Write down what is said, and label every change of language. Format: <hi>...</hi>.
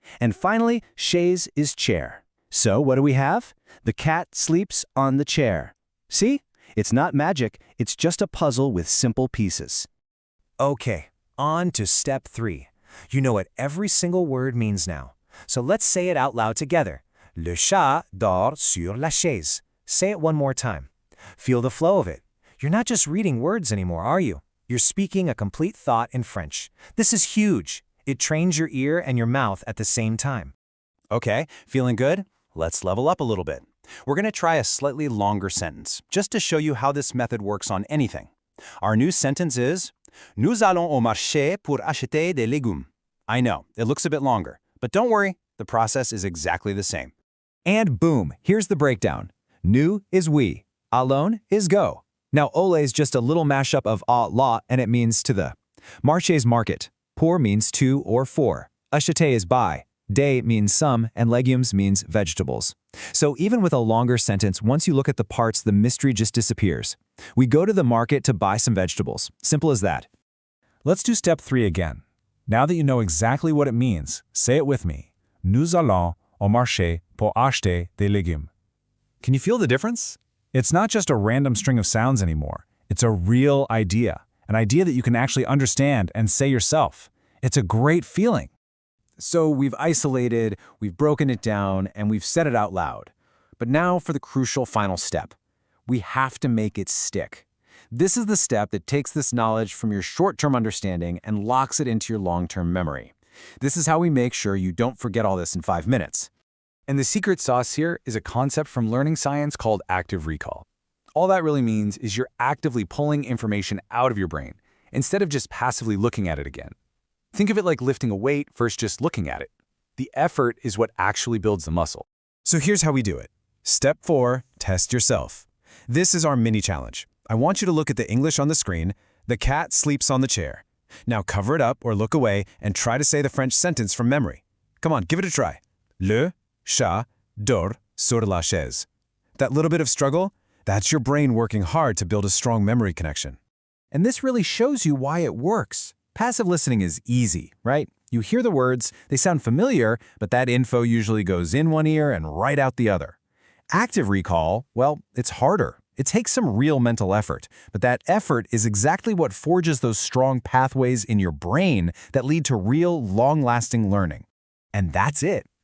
<en>And finally, chaise is chair. So what do we have? The cat sleeps on the chair. See? It's not magic, it's just a puzzle with simple pieces. Okay, on to step 3. You know what every single word means now. So let's say it out loud together.</en> <fr>Le chat dort sur la chaise.</fr> <en>Say it one more time. Feel the flow of it. You're not just reading words anymore, are you? You're speaking a complete thought in French. This is huge. It trains your ear and your mouth at the same time. Okay, feeling good? Let's level up a little bit. We're going to try a slightly longer sentence, just to show you how this method works on anything. Our new sentence is,</en> <fr>Nous allons au marché pour acheter des légumes.</fr> <en>I know, it looks a bit longer, but don't worry, the process is exactly the same. And boom, here's the breakdown. Nous is we. Allons is go. Now, ole is just a little mashup of la, and it means to the. Marché is market. Pour means to or for. Acheter is buy. Des means some, and légumes means vegetables. So even with a longer sentence, once you look at the parts, the mystery just disappears. We go to the market to buy some vegetables. Simple as that. Let's do step 3 again. Now that you know exactly what it means, say it with me.</en> <fr>Nous allons au marché pour acheter des légumes.</fr> <en>Can you feel the difference? It's not just a random string of sounds anymore. It's a real idea, an idea that you can actually understand and say yourself. It's a great feeling. So we've isolated, we've broken it down, and we've said it out loud. But now for the crucial final step. We have to make it stick. This is the step that takes this knowledge from your short-term understanding and locks it into your long-term memory. This is how we make sure you don't forget all this in 5 minutes. And the secret sauce here is a concept from learning science called active recall. All that really means is you're actively pulling information out of your brain, instead of just passively looking at it again. Think of it like lifting a weight versus just looking at it. The effort is what actually builds the muscle. So here's how we do it. Step 4, test yourself. This is our mini challenge. I want you to look at the English on the screen. The cat sleeps on the chair. Now cover it up or look away and try to say the French sentence from memory. Come on, give it a try.</en> <fr>Le chat dort sur la chaise.</fr> <en>That little bit of struggle, that's your brain working hard to build a strong memory connection. And this really shows you why it works. Passive listening is easy, right? You hear the words, they sound familiar, but that info usually goes in one ear and right out the other. Active recall, well, it's harder. It takes some real mental effort, but that effort is exactly what forges those strong pathways in your brain that lead to real, long-lasting learning. And that's it.</en>